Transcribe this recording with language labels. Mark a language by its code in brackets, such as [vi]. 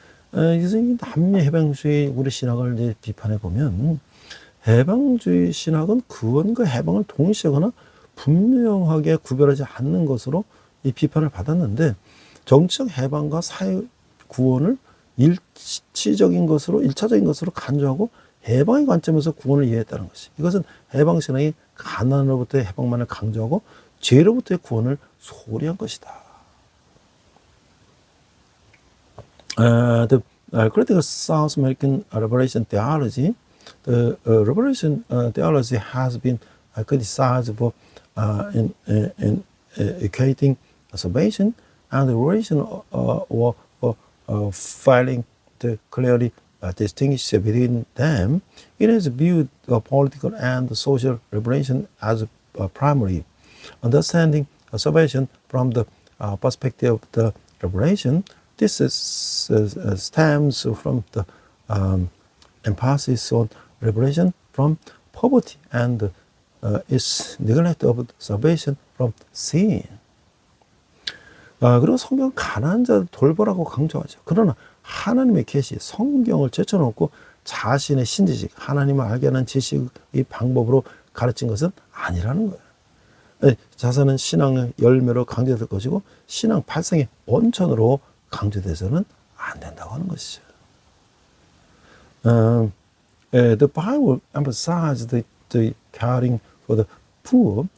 [ko] 그래서 이 남미 해방주의 우리 신학을 이제 비판해 보면 해방주의 신학은 구원과 해방을 동시하거나 분명하게 구별하지 않는 것으로 이 비판을 받았는데 정치적 해방과 사회 구원을 일치적인 것으로 일차적인 것으로 간주하고 해방의 관점에서 구원을 이해했다는 것이 이것은 해방 신학이 가난으로부터의 해방만을 강조하고 죄로부터의 구원을 소홀히 한 것이다. [en] The critical South American liberation theology, the liberation theology has been criticized for in equating salvation and liberation or failing to clearly distinguish between them. It has viewed political and social liberation as primary. Understanding salvation from the perspective of the liberation, this stems from the emphasis on liberation from poverty and its neglect of salvation from sin. [ko] 그리고 성경은 가난한 자를 돌보라고 강조하죠. 그러나 하나님의 계시, 성경을 제쳐놓고 자신의 신지식, 하나님을 알게 하는 지식의 방법으로 가르친 것은 아니라는 거예요. 자선은 신앙의 열매로 강조될 것이고 신앙 발상의 원천으로 강조돼서는 안 된다고 하는 것이죠. [en] The Bible emphasizes the caring for the poor.